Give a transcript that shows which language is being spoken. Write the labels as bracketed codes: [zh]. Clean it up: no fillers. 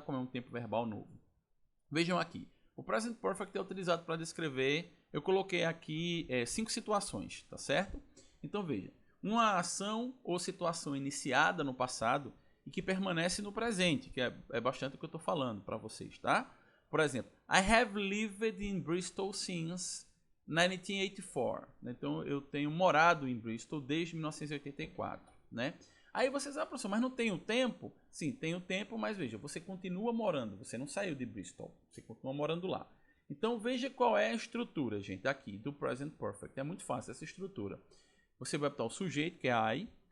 [pt] Como é um tempo verbal novo. Vejam aqui. O Present Perfect é utilizado para descrever. Eu coloquei aqui 5 situações, tá certo? Então veja. Uma ação ou situação iniciada no passado e que permanece no presente, que é bastante o que eu estou falando para vocês, tá? Por exemplo, [en] I have lived in Bristol since 1984. [pt] Então, eu tenho morado em Bristol desde 1984, né? Aí vocês, professor, mas não tem o tempo? Sim, tem o tempo, mas veja, você continua morando, você não saiu de Bristol, você continua morando lá. Então, veja qual é a estrutura, gente, aqui do Present Perfect. É muito fácil essa estrutura. Você vai botar o sujeito, que é I.